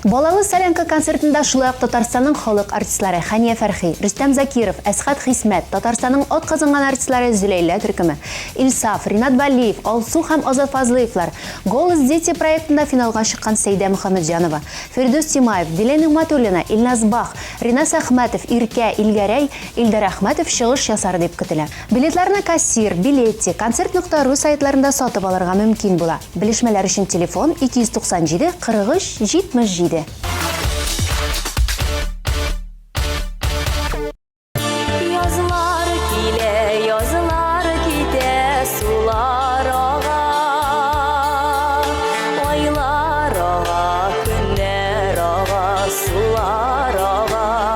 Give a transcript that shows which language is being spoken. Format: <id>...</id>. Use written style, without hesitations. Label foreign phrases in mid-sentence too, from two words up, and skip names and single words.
<tt>Балалы солянка концертында шулай ук Татарстанның халык артистлары Хәния Фәрхи, Рөстәм Закиров, Әсхат Хисмәт, Татарстанның ат казанган артистлары Зөләйлә Төркеме, Илсаф, Ринат Балиев, Алсу һәм Азат Фазлыевлар, Голос дети проектында финалга чыккан Сәйдә Мөхәммәтҗанова, Фирдус Тимаев, Дилә Нигъмәтуллина, Илназ Бах, Ринас Әхмәтов, Иркә Илгәрәй, Илдар Әхмәтов чыгыш ясар дип көтелә. Билетларны кассир, билетти, концерт.ру сайтларында сатып алырга мөмкин була. Белешмәләр өчен телефон 297 43 77. Yazlar kile, yazlar kite, sular ağa, aylar ağa, günler ağa, sular ağa.</tt>